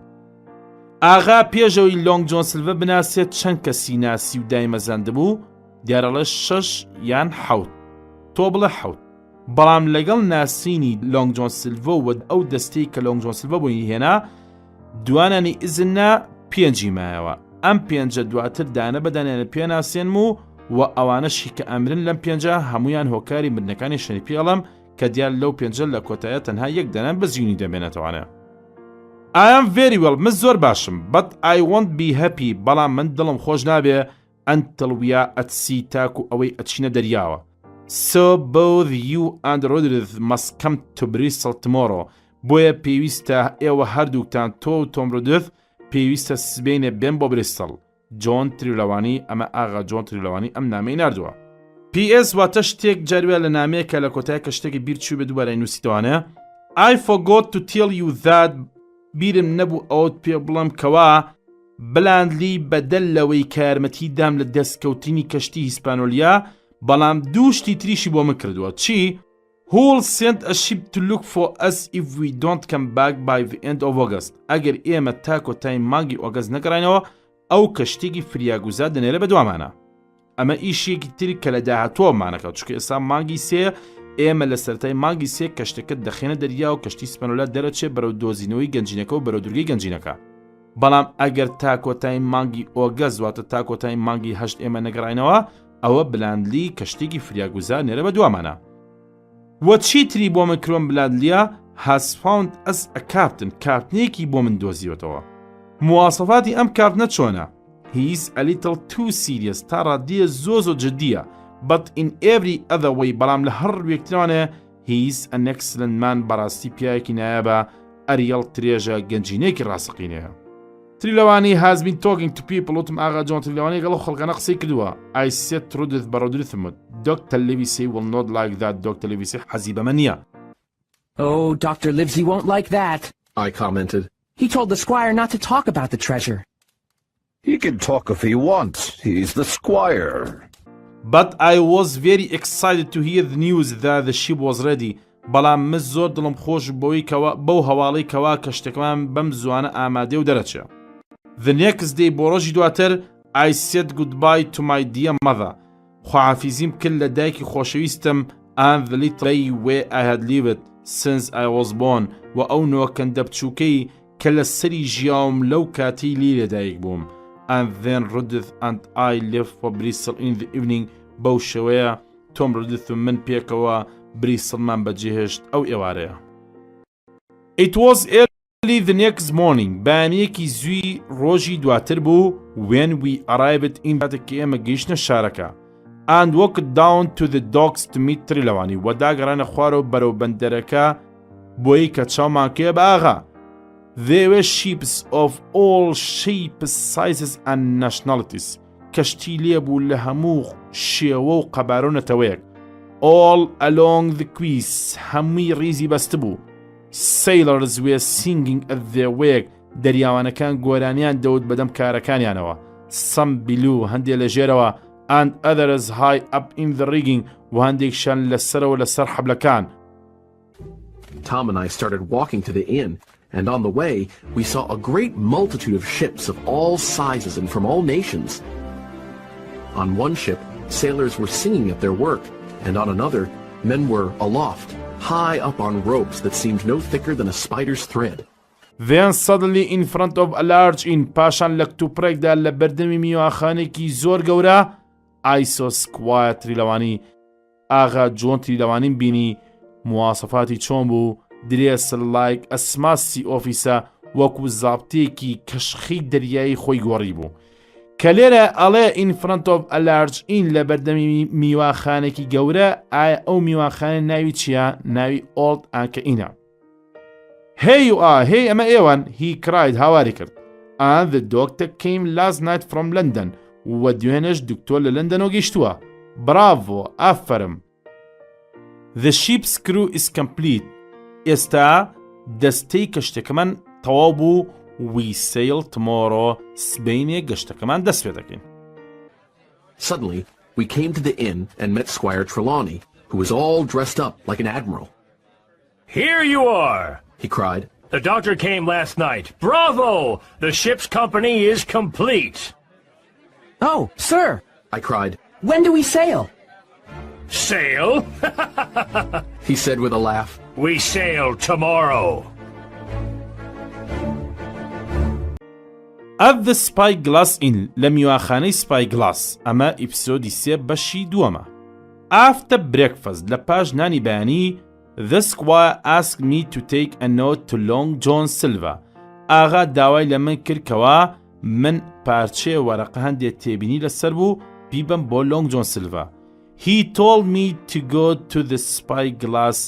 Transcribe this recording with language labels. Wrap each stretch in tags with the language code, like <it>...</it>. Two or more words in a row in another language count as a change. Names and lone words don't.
<ckb>ئاغا پێشەوەی لۆنگ جۆن سلڤە بناسێت چەند کەسی ناسی و دایمەزاندە بوو دیارەڵێ 6 یان 7 تۆ بڵێ 7 بەڵام لەگەڵ ناسینی لۆنگ جۆن سیلڤە و ئەو دەستەی کە لۆنگ جۆن سیلڤە بووی هێنا دوانانی ئیزنە 5 مایەوە ئەم 5 دواتر دانە بەدانێنە پێناسێنم و ئەوانەشی کە ئەمرن لەم 5 هەمویان هۆکاری مردنەکانی شەری پێڵم کە دیار لەو 5 لە کۆتایە تەنها یەک دەنان بەزیونی دەبێنێتەوانە.</ckb> <en>I am very well</en> <ckb>من زۆر باشم</ckb> <en>but I won't be happy</en> <ckb>بەڵام من دڵم خۆش نابێ</ckb> <en>until we are at sea</en> <ckb>تاکو ئەوەی ئەچینە دەریاوە.</ckb> <en>So both you and Roderick must come to Bristol tomorrow.</en> <ckb>بۆیە پێویستە ئێوە هەردووکتان تۆ و تۆم رودرث پێویستە سبەینێ بێن بۆ بریستڵ. جۆن تریلەوانی ئەمە ئاغا جۆن تریلەوانی ئەم نامەی ناردووە. PS واتە شتێک جاروێ لە نامەیە کە لە کۆتایە کە شتێکی بیرچوو بە دووبارە نووسیتەوانە. I forgot to tell you that بیرم نەبوو ئەوت پێ بڵم کەوا بلاندلی بەدەل لەوەی کارمەتی دام لە دەستکەوتنی کەشتی هیسپانۆلیا بەڵام دووشتی تریشی بۆ من کردووە. چی؟ Who'll send a ship to look for us if we don't come back by the end of August. ئەگەر ئێمە تا کۆتای مانگی ئۆگەست نەگەڕینەوە ئەو کەشتێکی فریاگوزا دەنێرە بە دوامانە. ئەمە ئیشێکی تری کە لە داهاتووەمانەکە چونکە ئێستا مانگی سێ ئێمە لە سەرەتای مانگی سێ کەشتەکە دەخێنە دەریا و کەشتی سپەنۆلا دەرەچێت بەرەو دۆزینەوەی گەنجینەکە و بەرەو دورگەی گەنجینەکە. بەڵام ئەگەر تا کۆتای مانگی ئۆگەست واتە تا کۆتای مانگی 8 ئێمە نەگەڕینەوە ئەوە بلاندلی کەشتێکی فریاگوزا نێرە بە دوامانە. وە چیتری بۆ من کڕۆم بلاندلیە</ckb> <en>has found us a captain</en> <ckb>کاپتنێکی بۆ من دۆزیوەتەوە. مواسەفاتی ئەم کاپتنە چۆنە؟</ckb> <en>He's a little too serious</en> <ckb>تا ڕادیە زۆ جددیە</ckb> <en>but in every other way</en> <ckb>بەڵام لە هەر ڕوێکترانە</ckb> <en>he's an excellent man</en> <ckb>بەڕاستی پیاوێکی نایابە ئەریەڵ ترێژە گەنجینێکی ڕاستەقینەیە. تریلەوانی</ckb> <en>has been talking to people</en> <ckb>وتم ئاغا جۆن تریلەوانی گەڵە خەڵکانە قسەی کردووە.</ckb> <en>I said Roderick</en> <ckb>بە Roderick وت</ckb> <en>Dr. Livesey will not like that.</en> <ckb>Dr. Livesey حەزی بەمە نییە.</ckb> <en>Oh, Dr. Livesey won't like that, I commented. He told the squire not to talk about the treasure. He can talk if he wants. He's the squire. But I was very excited to hear the news that the ship was ready.</en> <ckb>بەڵام من زۆر دڵم خۆش بۆی بەو هەواڵەی کەوا کەشتێکمان بەم زوانە ئامادێ و دەرەچێ.</ckb> <en>The next day</en> <ckb>بۆ ڕۆژی دواتر</ckb> <en>I said goodbye to my dear mother.</en> <ckb>خواحافیزیم کرد لە دایکی خۆشەویستم</ckb> <en>and the little way I had lived since I was born</en> <ckb>و ئەو نۆکەندە بچووکەی کە لە سەری ژیاوم لەو کاتی لی لەدایک بووم.</ckb> <en>And then Roderick and I left for Bristol in the evening.</en> <ckb>بەو شەوەیە تۆم Roderick و من پێکەوە بریسڵمان بەجێهێشت ئەو ئێوارەیە.</ckb> <en>It was early the next morning.</en> <ckb>بەیانیەکی زووی ڕۆژی دواتر بوو</ckb> <en>when we arrived in</en> <ckb>کاتێکی ئێمە گەیشتنە شارەکە.</ckb> <en>And walked down to the docks to meet</en> <ckb>تریلەوانی و داگەڕانە خوارەوە بەرەو بەندەرەکە بۆی کە چاومان کێ بە ئاغا.</ckb> <en>There were ships of all shapes, sizes and nationalities.</en> <ckb>کەشتی لێبوو لە هەموو شێوە و قەبارۆنەتەوەیەک.</ckb> <en>All along the quays</en> <ckb>هەمووی ڕیزی بەستە بوو.</ckb> <en>Sailors were singing at their work.</en> <ckb>دەریاوانەکان گۆرانیان دەوت بەدەم کارەکانیانەوە.</ckb> <en>Some below</en> <ckb>هەندێک لە ژێرەوە</ckb> <en>and others high up in the rigging</en> <ckb>و هەندێکشان لەسەرەوە لەسەر حەبلەکان.</ckb> <en>Tom and I started walking to the inn, and on the way we saw a great multitude of ships of all sizes and from all nations. On one ship, sailors were singing at their work, and on another, men were aloft, high up on ropes that seemed no thicker than a spider's thread. Then suddenly in front of a large inn</en> <ckb>پاشان لە کتوپڕێکدا لە بەردەمی میواخانێکی زۆر گەورە</ckb> <en>I saw Squire تریلەوانی.</en> <ckb>ئاغا جۆن تریلەوانیم بینی مواسەفاتی چۆن بوو</ckb> <en>dressed like a smart officer</en> <ckb>وەکو زابتێکی کەشخی دەریایی خۆی گۆڕی بوو کە لێرە ئەڵێ</ckb> <en>in front of a large inn</en> <ckb>لە بەردەمی میواخانێکی گەورە ئایا ئەو میواخانە ناوی چییە؟</ckb> <en>ناوی Old Anchor Inn. Here you are.</en> <ckb>Hey ئەمە ئێوەن.</ckb> <en>He cried</en> <ckb>هاواری کرد.</ckb> <en>And the doctor came last night from London.</en> <ckb>و دوێنێش دکتۆر لە لەندەنەوە گەیشتووە. Bravo ئافەرم.</ckb> <en>The ship's crew is complete.</en> <ckb>ئێستا دەستەی کەشتەکەمان تەواو بوو.</ckb> <en>We sail tomorrow.</en> <ckb>سبەینێ گەشتەکەمان دەست پێ دەکەین.</ckb> <en>Suddenly, we came to the inn and met Squire Trelawney, who was all dressed up like an admiral. Here you are, he cried. The doctor came last night. Bravo! The ship's company is complete. Oh, sir, I cried, When do we sail? Sail? He said with a laugh. We sail tomorrow. At the</en> <ckb>Spyglass Inn لە میواخانەی Spyglass ئەمە ئیپسۆدی 3 بەشی دووەمە.</ckb> <en>After breakfast</en> <ckb>لە پاش نانی بەیانی</ckb> <en>The squire asked me to take a note to Long John Silver.</en> <ckb>ئاغا داوای لە من کردکەوە من پارچێ وەرەقە هەندێک تێبینی لەسەر بوو بیبم بۆ Long John Silver.</ckb> <en>He told me to go to the Spyglass.</en>